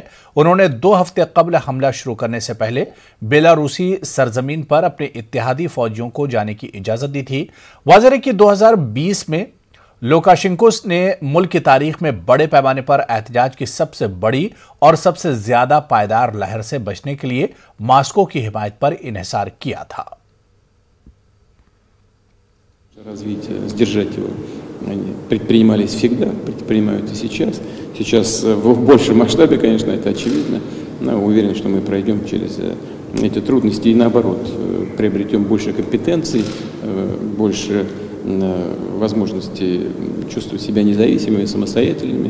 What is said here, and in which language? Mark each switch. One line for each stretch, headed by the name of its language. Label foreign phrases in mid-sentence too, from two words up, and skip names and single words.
Urdu: انہوں نے 2 ہفتے قبل حملہ شروع کرنے سے پہلے بیلاروسی سرزمین پر اپنے اتحادی فوجیوں کو جانے کی اجازت دی تھی. واضح ہے کہ 2020 میں لوکاشینکو نے ملک کی تاریخ میں بڑے پیمانے پر احتجاج کی سب سے بڑی اور سب سے زیادہ پائیدار لہر سے بچنے کے لیے ماسکو کی حمایت پر انحصار کیا تھا.
Russian: Они предпринимались всегда, предпринимают и сейчас. Сейчас в большем масштабе, конечно, это очевидно. Но уверен, что мы пройдем через эти трудности и наоборот, приобретем больше компетенций, больше возможности чувствовать себя независимыми, самостоятельными.